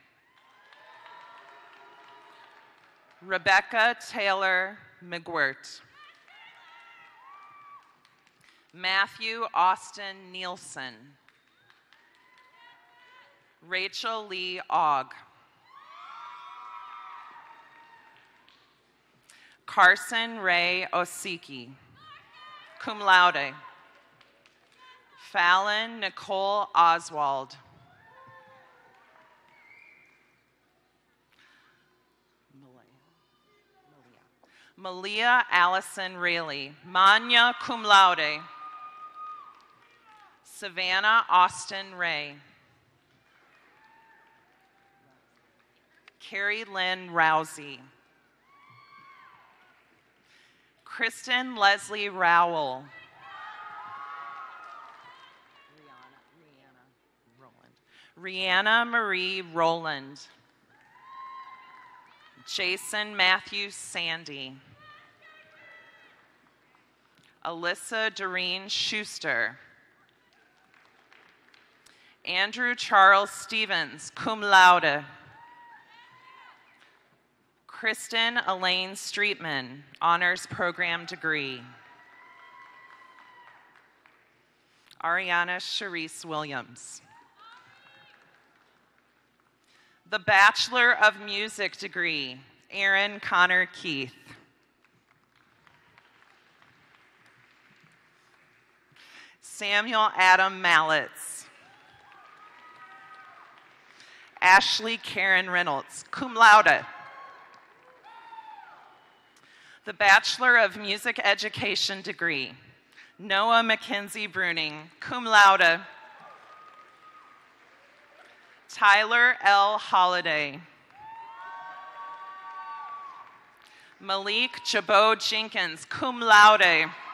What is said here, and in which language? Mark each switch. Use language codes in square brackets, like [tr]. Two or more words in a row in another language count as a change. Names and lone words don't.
[en] Rebecca Taylor McGwirt. Matthew Austin Nielsen. Rachel Lee Ogg. Carson Ray Osiki, [la] cum laude. [en] Fallon Nicole Oswald. Malia Allison Rayleigh, [la] magna cum laude. [en] Savannah Austin Ray. Carrie Lynn Rousey. Kristen Leslie Rowell. Rihanna Marie Rowland. Jason Matthew Sandy. Alyssa Doreen Schuster. Andrew Charles Stevens, [la] cum laude. [en] Kristen Elaine Streetman, honors program degree. Ariana Charisse Williams. The Bachelor of Music degree, Aaron Connor Keith. Samuel Adam Mallitz. Ashley Karen Reynolds, [la] cum laude. [en] The Bachelor of Music Education degree, Noah Mackenzie Bruning, [la] cum laude. [en] Tyler L. Holliday. Malik Jabot Jenkins, [la] cum laude.